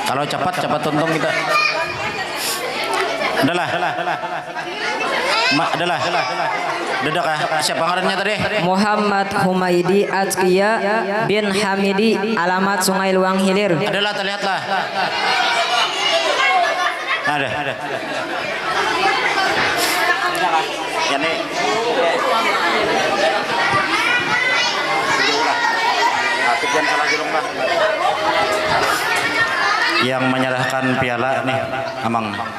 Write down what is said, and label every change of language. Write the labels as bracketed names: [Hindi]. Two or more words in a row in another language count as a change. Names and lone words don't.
[Indonesian] cepat untung kita. Adalah. Adalah. [Banjar] Dadak siapa ngarannya tadi? Muhammad Humaidi Azkia bin Hamidi, alamat Sungai Luang Hilir. [Indonesian] Adalah terlihatlah. Ada. Ya nih. Yang menyerahkan piala nih, Amang.